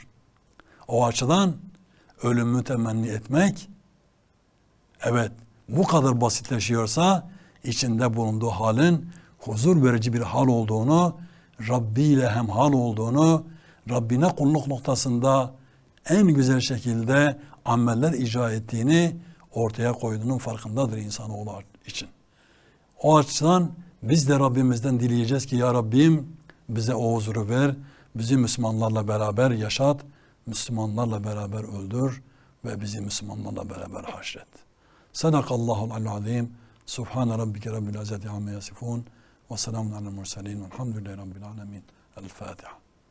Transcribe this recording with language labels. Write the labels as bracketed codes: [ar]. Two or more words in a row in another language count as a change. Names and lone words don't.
[tr] O açıdan ölümü temenni etmek, evet bu kadar basitleşiyorsa içinde bulunduğu halin huzur verici bir hal olduğunu, Rabbi ile hemhal olduğunu, Rabbine kulluk noktasında en güzel şekilde ameller icra ettiğini ortaya koyduğunun farkındadır insanoğlu için. O açıdan biz de Rabbimizden dileyeceğiz ki ya Rabbim bize o huzuru ver, bizi Müslümanlarla beraber yaşat, Müslümanlarla beraber öldür ve bizi Müslümanlarla beraber haşret. [ar] صدق الله العظيم. سبحان ربك رب العزة عما يصفون وسلام على المرسلين والحمد لله رب العالمين. الفاتحة.